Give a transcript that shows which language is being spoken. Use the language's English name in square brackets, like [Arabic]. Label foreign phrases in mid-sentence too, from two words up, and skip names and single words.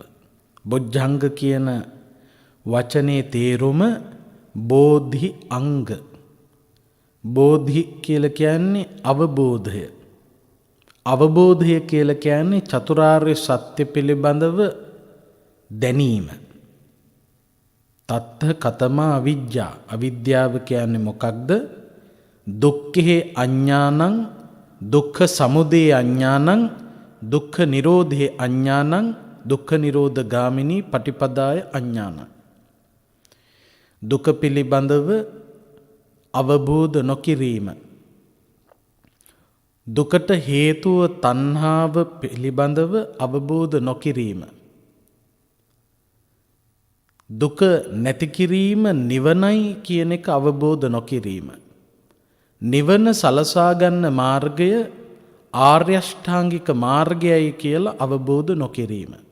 [Sinhala] බොජ්ජංග කියන වචනේ තේරුම බෝධි අංග. බෝධි කියලා කියන්නේ අවබෝධය. අවබෝධය කියලා කියන්නේ චතුරාර්ය සත්‍ය පිළිබඳව දැනීම. [Pali] තත්ත කතමා අවිජ්ජා. [Sinhala] අවිද්‍යාව කියන්නේ මොකක්ද? [Pali] දුක්ඛේ අඥානං, දුක්ඛ සමුදය අඥානං, දුක්ඛ නිරෝධේ අඥානං, දුක්ඛ නිරෝධ ගාමිනී පටිපදාය අඥානං. [Sinhala] දුක පිළිබඳව අවබෝධ නොකිරීම, දුකට හේතුව තණ්හාව පිළිබඳව අවබෝධ නොකිරීම, දුක නැති කිරීම නිවනයි කියන එක අවබෝධ නොකිරීම, නිවන සලසා ගන්න මාර්ගය ආර්ය අෂ්ටාංගික මාර්ගයයි කියලා අවබෝධ නොකිරීම.